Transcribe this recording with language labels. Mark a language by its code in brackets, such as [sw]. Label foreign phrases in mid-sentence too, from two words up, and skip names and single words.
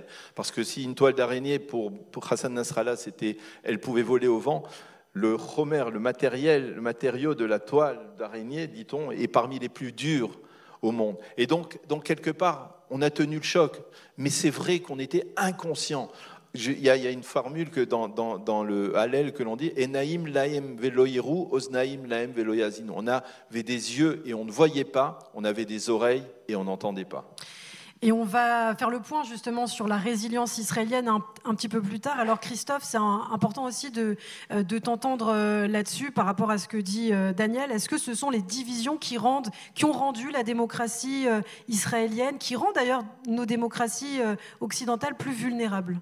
[fr] Parce que si une toile d'araignée pour Hassan Nasrallah, elle pouvait voler au vent, le chomer, le matériau de la toile d'araignée, dit-on, est parmi les plus durs au monde. Et donc quelque part, on a tenu le choc. Mais c'est vrai qu'on était inconscient. Il y a une formule que dans le Hallel que l'on dit « [he] עיניים להם ולא יראו, אוזניים להם ולא יאזינו ». [fr] On avait des yeux et on ne voyait pas, on avait des oreilles et on n'entendait pas. Et on va faire le point justement sur la résilience israélienne un petit peu plus tard. Alors Christophe, c'est important aussi de t'entendre là-dessus par rapport à ce que dit Daniel. Est-ce que ce sont les divisions qui ont rendu la démocratie israélienne, qui rend d'ailleurs nos démocraties occidentales plus vulnérables ?